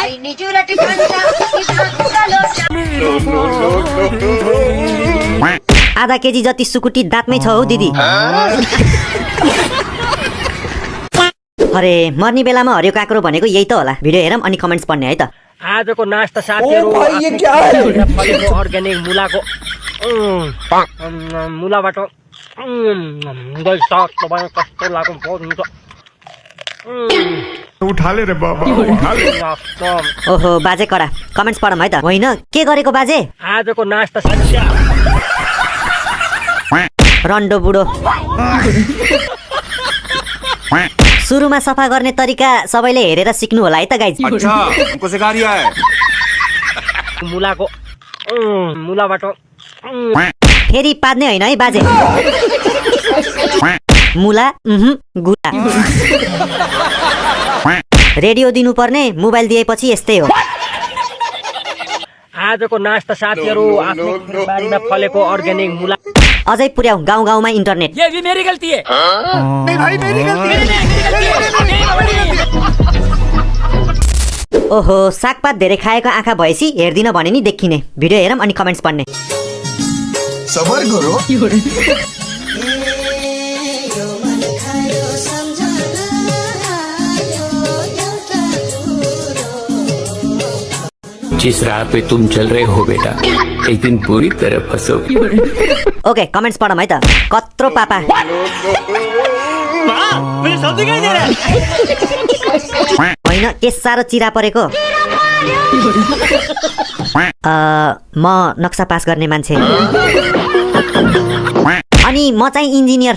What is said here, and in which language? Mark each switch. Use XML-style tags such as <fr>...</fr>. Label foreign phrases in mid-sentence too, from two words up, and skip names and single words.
<ne>आधा केजी जति सुकुटी दाँतमै छ हौ दिदी। अरे, मर्ने बेलामा हरियो काँक्रो भनेको यही त होला। भिडियो हेरौँ अनि कमेन्ट्स पढ्ने है त। आजको नास्ता साथीहरु</ne> <hi>ओ भाई, ये क्या है?</hi> <ne>फलेको अर्ग्यानिक मुलाको मुलाबाट तपाईँ कस्तो लाग्यो हुन्छ।</ne> <hi>उठा ले रे बाबा, उठा ले।</hi> <ne>ओहो बाजे कडा। कमेन्ट्स पढौँ है त। होइन, के गरेको बाजे? आजको नास्ता साथी रन्डो बुढो। सुरुमा सफा गर्ने तरिका सबैले हेरेर सिक्नु होला है त गाइज।</ne> <hi>अच्छा, हमको सिखा रिया है।</hi> <ne>मुलाको मुलाबाट फेरि पाद्ने होइन है बाजे। मुला गुला। रेडियो दिनुपर्ने, मोबाइल दिएपछि यस्तै हो। आजको नास्ता साथीहरु आफ्नो खेतबारीमा फलेको अर्ग्यानिक मुला। अझै पुर्याउ गाउँ गाउँमा इन्टरनेट।</ne> <hi>ये भी मेरी गलती है। नहीं भाई, मेरी गलती है।</hi> <ne>ओहो, सागपात धेरै खाएको आँखा भएपछि हेर्दिन भने नि देखिने। भिडियो हेरौँ अनि कमेन्ट्स पढ्ने।</ne> <hi>सबर करो। जिस राह पे तुम चल रहे हो बेटा, एक दिन पूरी तरह फंसोगे।</hi> <ne>ओके, कमेन्ट्स पढौँ है त। कत्रो पापा। होइन, के साह्रो चिरा परेको। म नक्सा पास गर्ने मान्छे, अनि म चाहिँ इन्जिनियर।</ne>